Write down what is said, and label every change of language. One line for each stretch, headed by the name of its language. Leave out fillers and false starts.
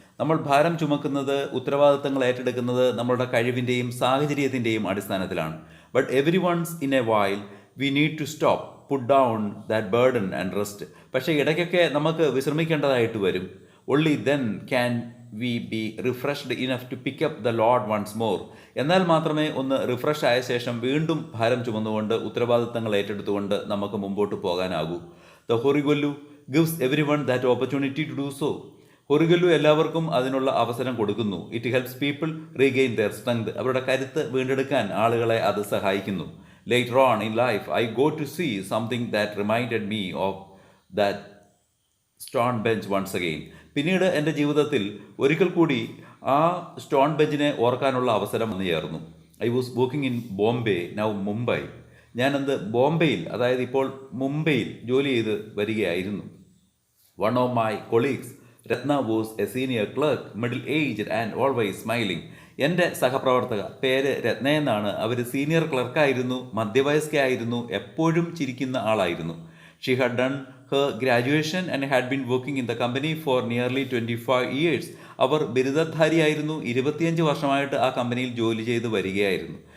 Malayalam: നമ്മൾ ഭാരം ചുമക്കുന്നത്, ഉത്തരവാദിത്തങ്ങൾ ഏറ്റെടുക്കുന്നത് നമ്മളുടെ കഴിവിൻ്റെയും സാഹചര്യത്തിൻ്റെയും അടിസ്ഥാനത്തിലാണ്.
English: But every once in a while we need to stop, put down that burden and rest.
Malayalam: പക്ഷേ ഇടയ്ക്കൊക്കെ നമുക്ക് വിശ്രമിക്കേണ്ടതായിട്ട് വരും.
English: Only then can we be refreshed enough to pick up the load once more.
Malayalam: എന്നാൽ മാത്രമേ ഒന്ന് റിഫ്രഷ് ആയ ശേഷം വീണ്ടും ഭാരം ചുമന്നുകൊണ്ട് ഉത്തരവാദിത്തങ്ങൾ ഏറ്റെടുത്തുകൊണ്ട് നമുക്ക് മുമ്പോട്ട് പോകാനാകൂ.
English: The Horigallu gives everyone that opportunity to do so.
Malayalam: Horigallu എല്ലാവർക്കും അതിനുള്ള അവസരം കൊടുക്കുന്നു.
English: It helps people regain their strength.
Malayalam: അവരുടെ കരുത്ത് വീണ്ടെടുക്കാൻ ആളുകളെ അത് സഹായിക്കുന്നു.
English: Later on in life, I go to see something that reminded me of that stone bench once again.
Malayalam: പിന്നീട് എൻ്റെ ജീവിതത്തിൽ ഒരിക്കൽ കൂടി ആ സ്റ്റോൺ ബെഞ്ചിനെ ഓർക്കാനുള്ള അവസരം വന്നു ചേർന്നു.
English: I was working in Bombay, now Mumbai.
Malayalam: ഞാനത് ബോംബെയിൽ, അതായത് ഇപ്പോൾ മുംബൈയിൽ ജോലി ചെയ്ത് വരികയായിരുന്നു.
English: One of my colleagues, Ratna, was a senior clerk, middle-aged and always smiling.
Malayalam: എൻ്റെ സഹപ്രവർത്തക പേര് രത്ന എന്നാണ്. അവർ സീനിയർ ക്ലർക്കായിരുന്നു, മധ്യവയസ്കയായിരുന്നു, എപ്പോഴും ചിരിക്കുന്ന ആളായിരുന്നു.
English: She had done her graduation and had been working in the company for nearly 25 years.
Malayalam: അവർ ബിരുദധാരിയായിരുന്നു. 25 വർഷമായിട്ട് ആ കമ്പനിയിൽ ജോലി ചെയ്ത് വരികയായിരുന്നു.